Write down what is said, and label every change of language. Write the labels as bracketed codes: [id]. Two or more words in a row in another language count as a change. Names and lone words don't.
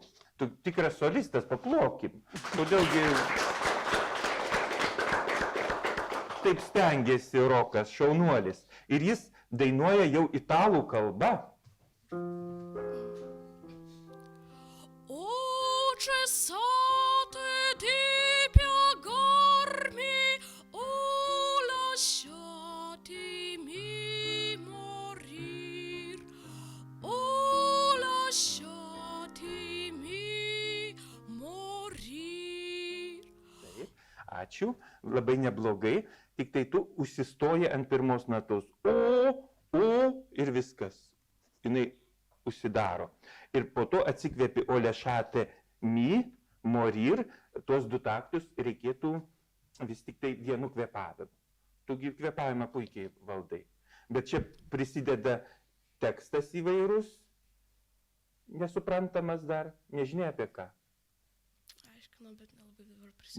[lt] Tu tikras solistas, paplokim. Kodėlgi taip stengiasi Rokas, šaunuolis. Ir jis dainuoja jau italų kalba. [it] O cessate di piegarmi, o lasciatemi morir, o lasciatemi morir. [lt] Taip, ačiū, labai neblogai, tik tai tu užsistoji ant pirmos natos. O ir viskas. Jinai užsidaro. Ir po to atsikvėpi [it] o lasciate mi, morir, [lt] tuos du taktus reikėtų vis tik tai vienu kvėpavimu. Tugi kvėpavimą puikiai valdai. Bet čia prisideda tekstas įvairus, nesuprantamas dar, nežinia apie ką. Aiškinu, bet nelabai dabar prisimenu.